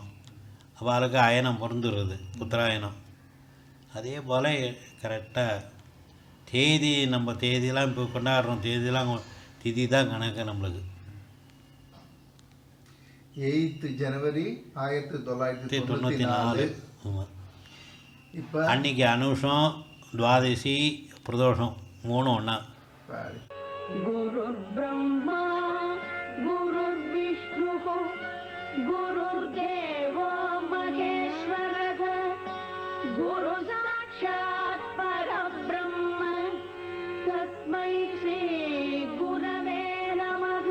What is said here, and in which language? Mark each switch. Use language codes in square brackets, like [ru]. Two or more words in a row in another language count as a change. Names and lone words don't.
[ta] அவளுக்கு அயனம் பொருந்துடுறது உத்தராயணம். அதே போல் கரெக்டாக தேதி, நம்ம தேதியெல்லாம் இப்போ கொண்டாடுறோம். தேதியெல்லாம் திதி தான் கணக்கு நம்மளுக்கு. 8 ஜனவரி 1994. ஆமாம். இப்போ அன்றைக்கி அனுஷம், துவாதசி, பிரதோஷம் 3 ஒன்றா. [sa] गुरुर् ब्रह्मा गुरुर् विष्णु गुरुर् देवो महेश्वरः गुरु साक्षात् परब्रह्म तस्मै श्री गुरवे नमः.